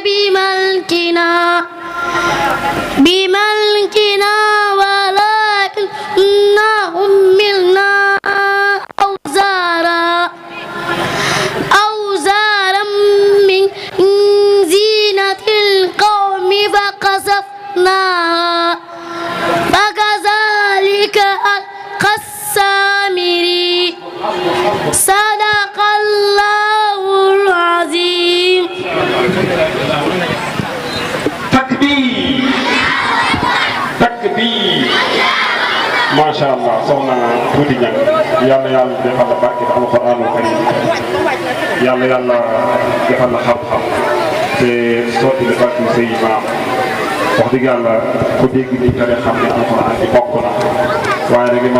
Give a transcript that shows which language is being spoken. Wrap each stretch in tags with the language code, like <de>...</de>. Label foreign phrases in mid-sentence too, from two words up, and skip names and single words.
<ar>بملكنا ولكننا حملنا أوزارا من زينة القوم فقذفناها فكذلك ألقى السامري. صدق الله العظيم.</ar> <wo>takbir takbir</wo> <ar>ما شاء الله</ar> <wo>soxna Tuuti Ñang yàlla yàlla defal la barke</wo> <ar>القرآن الكريم</ar> <wo>yàlla defal la xam-xam te sotti la barke say maam wax dëgg yàlla ku dégg ni ka ne xam ne alxuraan bi bokk na waaye nag li ma</wo>